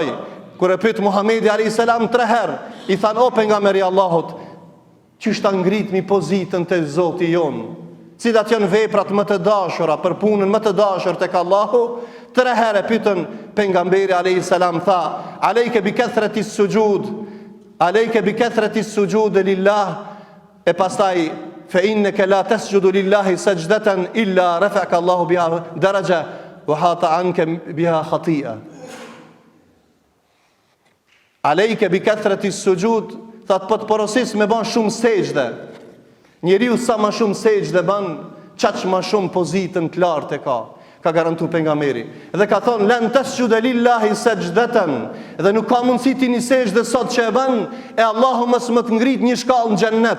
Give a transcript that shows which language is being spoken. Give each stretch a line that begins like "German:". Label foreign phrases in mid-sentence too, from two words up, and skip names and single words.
Albanian: Kur e pyet Muhamedi
Arabic: عليه السلام
Albanian: 3 herë, i than o pejgamberi Allahut, çish ta ngritmi pozitën te Zoti jon? Cilat janë veprat më të dashura për punën më të dashur tek Allahu? 3 herë pyetën pejgamberi
Arabic: عليه السلام,
Albanian: tha
Arabic: عليك بكثرة السجود عليك بكثرة السجود لله,
Albanian: e pastaj
Arabic: فإنك لا تسجد لله سجدة إلا رفعك الله بها درجة. وحط عنك بها خطيئة. عليك بكثرة السجود,
Albanian: thot po të porosis me ban shumë sejdë. Njeriu sa më shumë sejdë ban, çaq më shumë pozitën të lartë e ka garantu pejgamberi. Dhe ka thonë
Arabic: لن تسجد لله سجدة,
Albanian: dhe nuk ka mundësi ti një sejdë sot që e bën e Allahu mos më të ngrit një shkallë në xhennet.